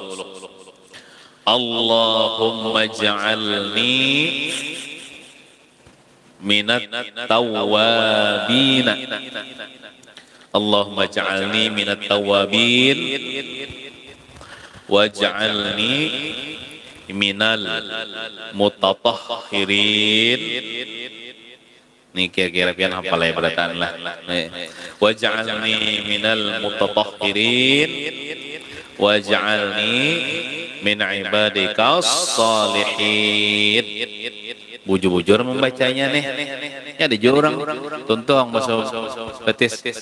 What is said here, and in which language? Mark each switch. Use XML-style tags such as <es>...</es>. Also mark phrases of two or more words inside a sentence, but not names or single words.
<ar>اللهم اجعلني من التوابين. اللهم اجعلني من التوابين واجعلني من المتطهرين.</ar> <bjn>Ini kira-kira pian hafal ya berataan lah.</bjn> <ar>واجعلني من المتطهرين واجعلني من عبادك الصالحين.</ar> <bjn>Bujur-bujur membacanya nih. Ya ada orang tuntung bahasa betis.</bjn>